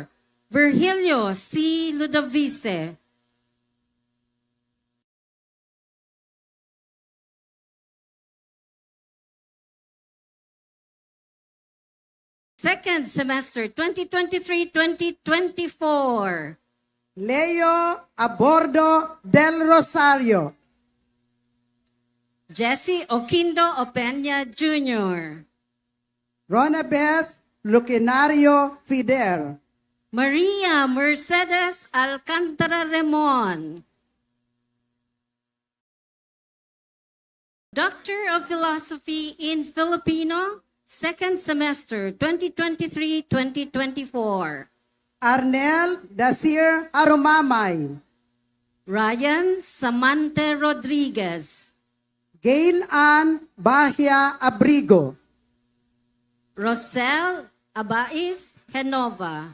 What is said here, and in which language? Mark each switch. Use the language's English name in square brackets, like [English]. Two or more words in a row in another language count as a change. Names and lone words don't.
[English] Virgilio C. Ludovice. Second semester 2023-2024. Leo Abordo del Rosario. Jesse Oquindo Opeña Jr. Ronabeth Lucinario Fider. Maria Mercedes Alcantara Remon. Doctor of Philosophy in Filipino, second semester 2023-2024. Arnel Dasir Arumamay. Ryan Samante Rodriguez. Gail Ann Bahia Abrigo. Rosel Abais Genova.